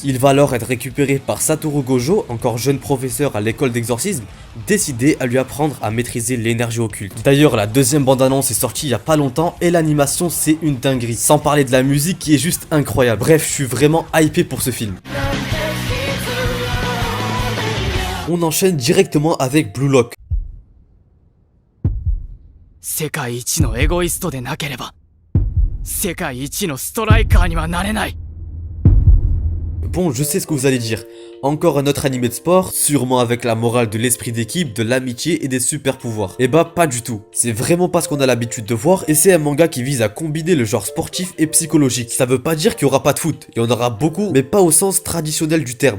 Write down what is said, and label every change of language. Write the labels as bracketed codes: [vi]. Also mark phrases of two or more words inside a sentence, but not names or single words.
[fr] Il va alors être récupéré par Satoru Gojo, encore jeune professeur à l'école d'exorcisme, décidé à lui apprendre à maîtriser l'énergie occulte. D'ailleurs, la deuxième bande-annonce est sortie il y a pas longtemps et l'animation c'est une dinguerie. Sans parler de la musique qui est juste incroyable. Bref, je suis vraiment hypé pour ce film. On enchaîne directement avec Blue Lock. [ja] 世界一のエゴイストでなければ世界一のストライカーにはなれない。 [fr] Bon, je sais ce que vous allez dire. Encore un autre animé de sport, sûrement avec la morale de l'esprit d'équipe, de l'amitié et des super pouvoirs. Et bah pas du tout. C'est vraiment pas ce qu'on a l'habitude de voir et c'est un manga qui vise à combiner le genre sportif et psychologique. Ça veut pas dire qu'il y aura pas de foot, il y en aura beaucoup, mais pas au sens traditionnel du terme.